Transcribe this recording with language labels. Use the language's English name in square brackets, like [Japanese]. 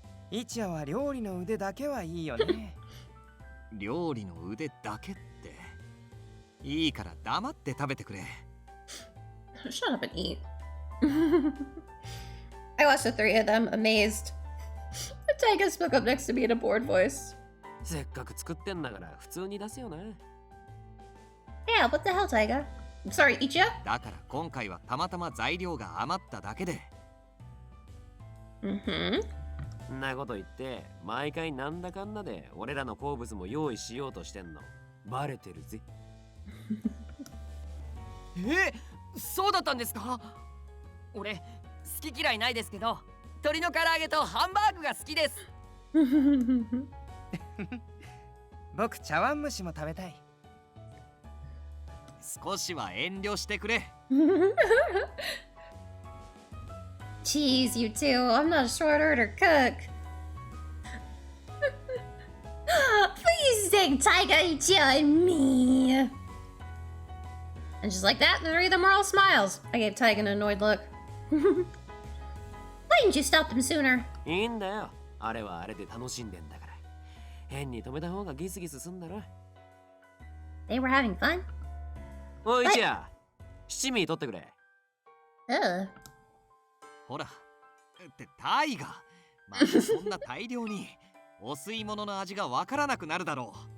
[Japanese] 一夜は料理の腕だけはいいよね。料理の腕だけって。いいから黙って食べてくれ。 [English] Shut up and eat. I watched the three of them, amazed. Taiga spoke up next to me in a bored voice. [Japanese] せっかく作ってんだから普通に出すよな。 [English] Yeah, what the hell, Taiga? I'm sorry, Ichiya? [Japanese] だから今回はたまたま材料が余っただけで。 Mm-hmm. んなこと言って毎回なんだかんだで俺らの好物も用意しようとしてんのバレてるぜ。そうだったんですか？俺好き嫌いないですけど鶏の唐揚げとハンバーグが好きです。僕茶碗蒸しも食べたい。少しは遠慮してくれ。 [English] Jeez, you two. I'm not a short order cook. Please take Taiga, Ichiya, and me. And just like that, the three of them were all smiles. I gave Taiga an annoyed look. Why didn't you stop them sooner? [Japanese] いいんだよ。あれはあれで楽しんでんだから。変に止めた方がギスギスすんだろ。 [English] They were having fun? [Japanese] おい一夜、七味取ってくれ。 Ugh. ほら。ってタイガ。またそんな大量に。お吸い物の味がわからなくなるだろ